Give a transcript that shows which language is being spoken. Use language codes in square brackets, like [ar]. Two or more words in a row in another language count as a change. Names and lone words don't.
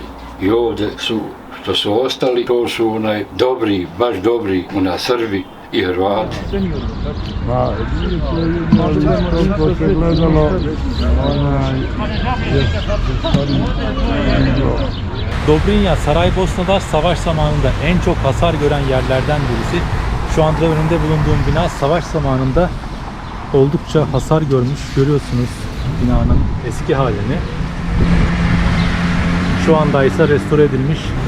[bs] I ovdje su, što su ostali, to su dobri, baš dobri, Srbi i Hrvati. [tr] Dobrinja, Saraybosna'da savaş zamanında en çok hasar gören yerlerden birisi. Şu anda önünde bulunduğum bina savaş zamanında oldukça hasar görmüş. Görüyorsunuz binanın eski halini. Şu anda ise restore edilmiş.